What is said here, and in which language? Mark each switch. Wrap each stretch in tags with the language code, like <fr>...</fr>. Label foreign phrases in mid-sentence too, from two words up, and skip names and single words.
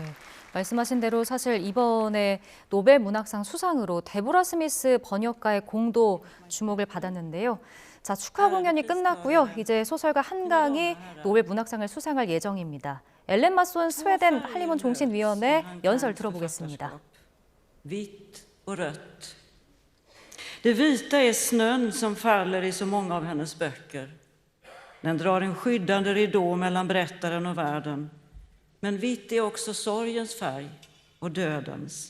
<ko>말씀하신 대로 사실 이번에 노벨 문학상 수상으로 데보라 스미스 번역가의 공도 주목을 받았는데요. 자, 축하 공연이 끝났고요. 이제 소설가 한강이 노벨 문학상을 수상할 예정입니다. 엘렌 마손 스웨덴 한림원 종신위원회 연설 들어보겠습니다.</ko> <sv>Vitt och rött. Det vita är snön som faller i så många av hennes böcker. Den drar en skyddande ridå mellan berättaren och världen. Men vitt är också sorgens färg och dödens.</sv>